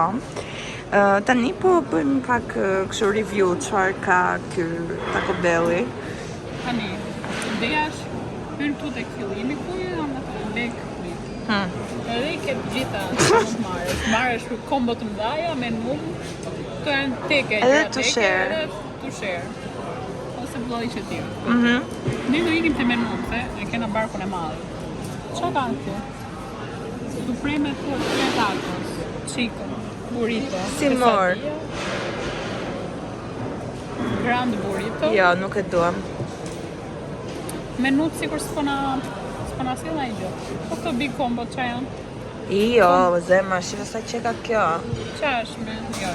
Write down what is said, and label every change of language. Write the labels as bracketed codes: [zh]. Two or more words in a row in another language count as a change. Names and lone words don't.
[sq] Tani po bëjmë pak kështu review çfarë ka ky Taco Belli. Tani, ideja është hyn këtu tek fillimi ku janë ato lek fritë. Edhe i ke të gjitha mund marrësh kombo të mëdha me mum. Këto janë teke. [en] Edhe to share. To share. [sq] Ose vllai që ti. Ne do ikim te menu, se e kena barkun e madh. Çfarë kanë këtu? Supreme të tacos, chicken, burrito. Si mor? Grand burrito. Jo, nuk e duam. Menut sikur s'po na sill ai gjë. Po këto [en] big combo [sq] çfarë janë? Jo, zemra, shifa sa që ka kjo. Çfarë është me? Jo.